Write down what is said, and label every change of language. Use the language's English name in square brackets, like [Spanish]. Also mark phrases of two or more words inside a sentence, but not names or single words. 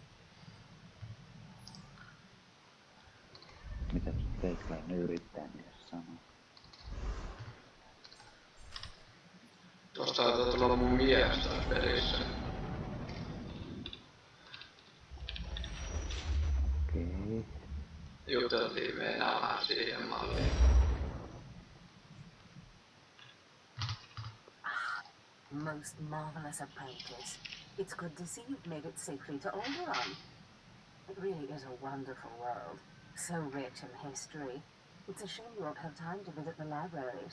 [Finnish] Mitä teikäläinen yrittää niille sanoa? Tuosta taitaa tulla mun mies taas pelissä. Okei. Juteltiin Venäjään siihen malliin. [English] Most marvelous apprentice. It's good to see you've made it safely to Alderaan. It really is a wonderful world, so rich in history. It's a shame you won't have time to visit the libraries.